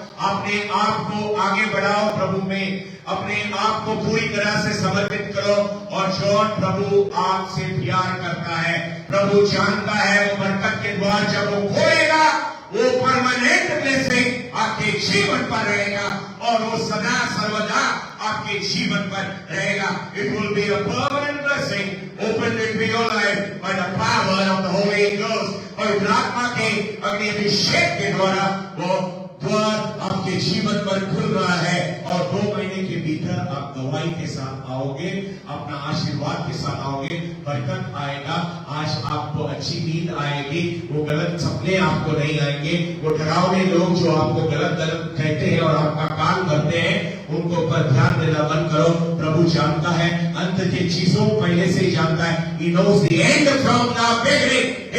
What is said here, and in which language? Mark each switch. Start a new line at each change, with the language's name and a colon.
Hindi: अपने आप को आगे बढ़ाओ प्रभु में, अपने आप को पूरी तरह से समर्पित करो और जॉन प्रभु आपसे प्यार करता है। प्रभु जानता है वो बरकत के द्वार जब वो खोलेगा वो
English: permanent blessing
Hindi: आपके जीवन पर रहेगा और वो सदा सर्वदा आपके जीवन पर रहेगा।
English: It will be a permanent blessing opened into your life by the power of the Holy Ghost।
Hindi: और आत्मा के अग्नि अभिषेक के द्वारा वो द्वार आपके जीवन पर खुल रहा है और 2 महीने के भीतर आप दवाई के साथ आओगे, अपना आशीर्वाद के साथ आओगे, बरकत आएगा। आज आपको अच्छी नींद आएगी, वो गलत सपने आपको नहीं आएंगे, वो डरावने लोग जो आपको गलत गलत कहते हैं और आपका कान करते हैं उनको पर ध्यान देना बंद करो। प्रभु जानता है अंत की चीजों पहले से ही जानता है।
English: He knows the end from the beginning।